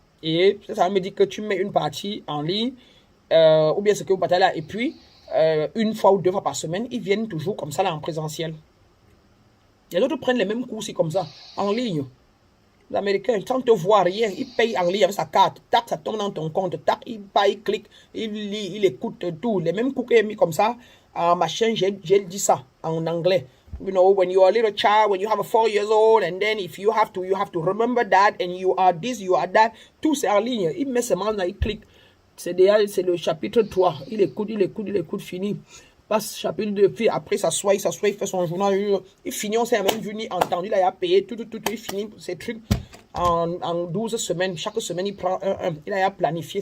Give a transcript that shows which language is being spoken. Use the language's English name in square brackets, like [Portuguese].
[French] Et ça me dit que tu mets une partie en ligne, ou bien ce que vous partagez là, et puis, 1 fois ou 2 fois par semaine, ils viennent toujours comme ça là en présentiel. Les autres prennent les mêmes cours aussi comme ça, en ligne. Les Américains, sans te voir rien, ils payent en ligne avec sa carte, tac, ça tombe dans ton compte, tac, il paye, il clique, il lit, il écoute tout. Les mêmes cours qu'il a mis comme ça, en machin, j'ai dit ça en anglais. [English] You know, when you are a little child, when you have 4 years old, and then if you have to remember that, and you are this, you are that, [French] tout c'est en ligne. Il met ses mains là, il clique. C'est le chapitre 3. Il écoute, fini. Passe chapitre 2, puis après il s'assoit, il fait son journal. Il finit, on s'est même vu ni entendu, là, il a payé, tout, il finit ses trucs. en 12 semaines. Chaque semaine, il prend un. Il a planifié.